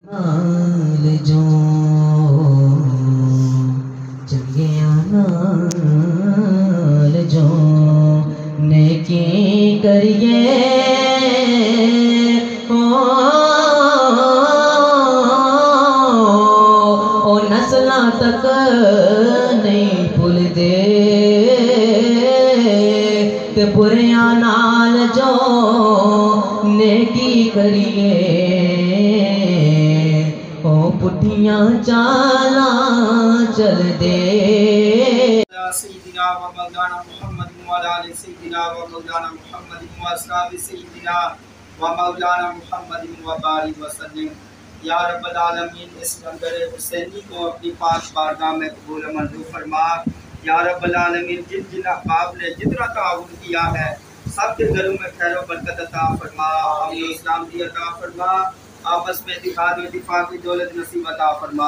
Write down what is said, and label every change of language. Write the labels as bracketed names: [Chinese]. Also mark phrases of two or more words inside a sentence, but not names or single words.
[Punjabi] نال جو چنگیاں نال جو نیکی کریے او نسلاں تک نہیں بھول دے تے بریاں نال جو نیکی کریے پٹھیاں چالاں چل دے [Arabic] سیدنا و مولانا محمد وعلى آل سیدنا و مولانا محمد و اصحاب سیدنا و مولانا محمد وبارک وسلم۔ [Urdu] یا رب العالمین اس لنگر حسینی کو اپنی پاک بارگاہ میں قبول و منظور فرما۔ یا رب العالمین جن جن احباب نے جتنا تعاون کیا ہے سب کے گھروں میں خیر و برکت عطا فرما، امن و سلامتی عطا فرما، آپس میں اتحاد و اتفاق کی دولت نصیب عطا فرما۔